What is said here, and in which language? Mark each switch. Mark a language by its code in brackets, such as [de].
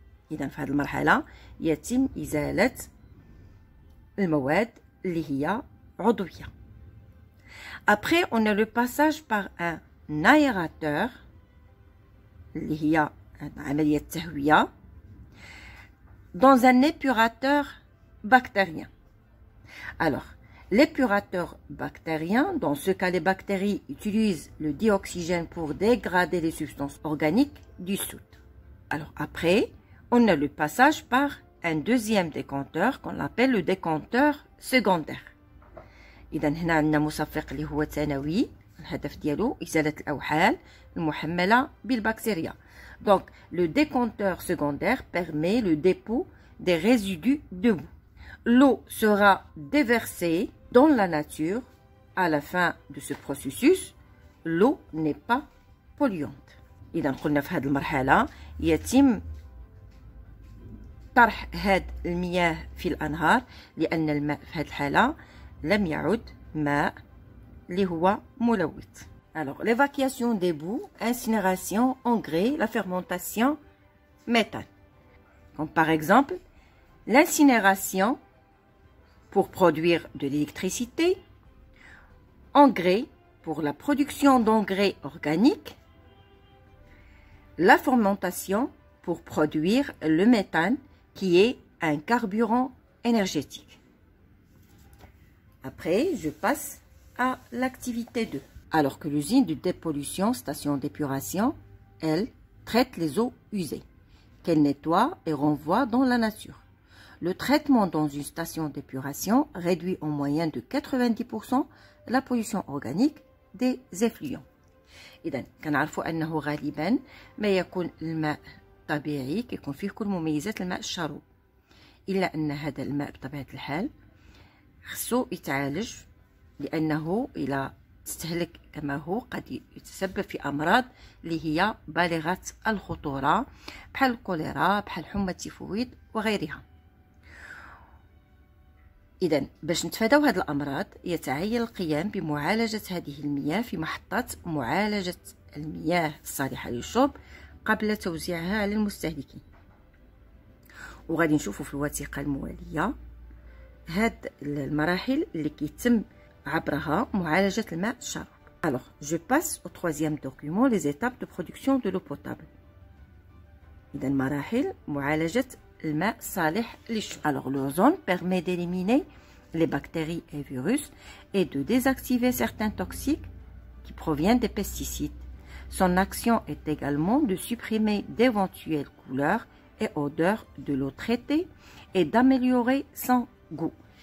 [ar] إذا في هذه المرحلة يتم إزالة المواد اللي هي عضوية. [fr] Après, on a le passage par un aérateur [ar] اللي هي عملية تهوية [fr] dans un épurateur bactérien. Alors, l'épurateur bactérien, dans ce cas, les bactéries utilisent le dioxygène pour dégrader les substances organiques dissoutes. Alors après, on a le passage par un deuxième décanteur qu'on appelle le décanteur secondaire. [ar] إذا هنا عندنا مصفق اللي هو ثانوي، الهدف ديالو إزالة الأوحال المحملة بالبكتيريا. [fr] Donc, le décanteur secondaire permet le dépôt des résidus de boue. L'eau sera déversée dans la nature. À la fin de ce processus, l'eau n'est pas polluante. [ar] إذا قلنا في هذه المرحلة يتم طرح هذه المياه في الأنهار، لأن الماء في هذه الحالة لم يعد ماء اللي هو ملوث. [fr] Alors, l'évacuation des boues, incinération, engrais, la fermentation, méthane. Comme par exemple, l'incinération pour produire de l'électricité, engrais pour la production d'engrais organiques, la fermentation pour produire le méthane qui est un carburant énergétique. Après, je passe à l'activité 2. Alors que l'usine de dépollution, station d'épuration, elle traite les eaux usées, qu'elle nettoie et renvoie dans la nature. Le traitement dans une station d'épuration réduit en moyenne de 90% la pollution organique des effluents. [ar] إذا كنعرفوا أنه غالبا ما يكون الماء طبيعي كيكون فيه كل مميزات الماء الشرب، إلا أن هذا الماء بطبيعة الحال خصو يتعالج، لأنه إلى تستهلك كما هو قد يتسبب في أمراض اللي هي بالغة الخطورة بحال الكوليرا، بحال حمى التيفويد وغيرها. إذا باش نتفاداو هذه الأمراض يتعين القيام بمعالجة هذه المياه في محطة معالجة المياه الصالحة للشرب قبل توزيعها على المستهلكين. وغادي نشوفوا في الوثيقة الموالية هاد المراحل اللي كيتم عبرها معالجة الماء الشرب. [fr] Alors, je passe au troisième document, les étapes de production de l'eau potable. [ar] إذا مراحل معالجة الماء الصالح للشرب. [fr] Alors, l'ozone permet d'éliminer les bactéries et virus et de désactiver certains toxiques qui proviennent des pesticides. Son action est également de supprimer d'éventuelles couleurs et odeurs de l'eau traitée et d'améliorer son goût.